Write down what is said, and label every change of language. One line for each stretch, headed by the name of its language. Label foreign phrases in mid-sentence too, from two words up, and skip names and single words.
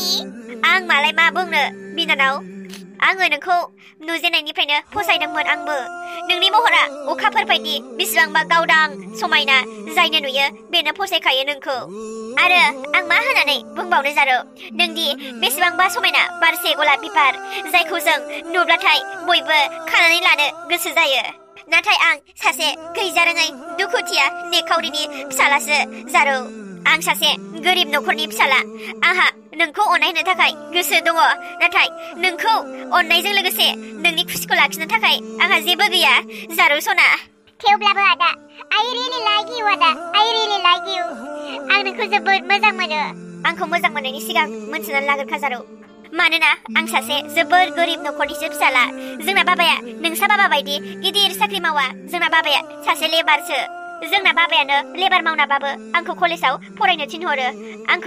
Bodo: आं मालाय मा बुंनो बिनानाव आङो नोंखौ नुजेननायनिफ्रायनो फसायदोंमोन आंबो नोंनि महरा अखाफोर बायदि बेसेबांबा गावदां समायना जायनो नुयो बेनो फसायखायो नोंखौ आरो आं मा होननानै बुंबावनो जारो नोंदि बेसेबांबा समायना बारसे गलाब बिबार जायखौ जों नुब्लाथाय बयबो खानानै लानो गोसो जायो नाथाय आं सासे गैजारोङै दुखुथिया निखावरिनि फिसालासो जारौ आं सासे गोरिब नखरनि फिसाला आंहा नोंखौ अननाय होनो थाखाय गोसो दङ नाथाय नोंखौ अननायजों लोगोसे नोंनि खुसिखौ लाखिनो थाखाय आंहा जेबो गैया जारौ सना थेवब्लाबो आदा
English: I really like you
Bodo: आदा
English: I really like you
Bodo: आं नोंखौ जोबोद मोजां मोनो आंखौ मोजां मोननायनि सिगां मोनथिनानै लागोन खाजारौ मानोना आं सासे जोबोद गोरिब नखरनिसो फिसाला जोंना बाबाया नोंसा बाबा बायदि गिदिर साख्रि मावा जोंना बाबाया सासे लेबारसो जोंना बाबायानो लेबार मावनाबाबो आंखौ कलेजाव फरायनो थिनहरो आंखौ